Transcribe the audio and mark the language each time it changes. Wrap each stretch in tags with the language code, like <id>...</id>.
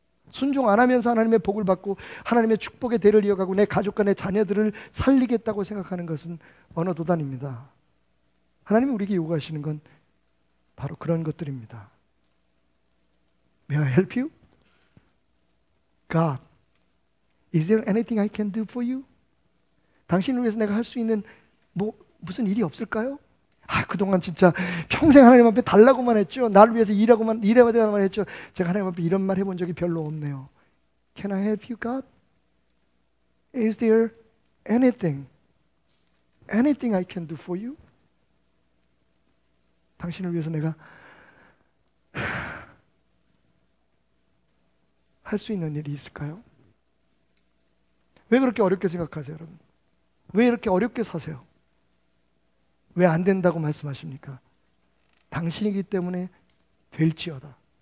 <ko>순종 안 하면서 하나님의 복을 받고 하나님의 축복의 대를 이어가고 내 가족과 내 자녀들을 살리겠다고 생각하는 것은 언어 도단입니다. 하나님이 우리에게 요구하시는 건 바로 그런 것들입니다.</ko> <en>May I help you? God, is there anything I can do for you?</en> <ko>당신을 위해서 내가 할 수 있는 무슨 일이 없을까요? 그동안 진짜 평생 하나님 앞에 달라고만 했죠. 나를 위해서 일해야만 했죠. 제가 하나님 앞에 이런 말 해본 적이 별로 없네요.</ko> <en>Can I help you, God? Is there anything I can do for you?</en> <ko>당신을 위해서 내가 할 수 있는 일이 있을까요? 왜 그렇게 어렵게 생각하세요, 여러분? 왜 이렇게 어렵게 사세요? 왜 안 된다고 말씀하십니까? 당신이기 때문에 될지어다.</ko>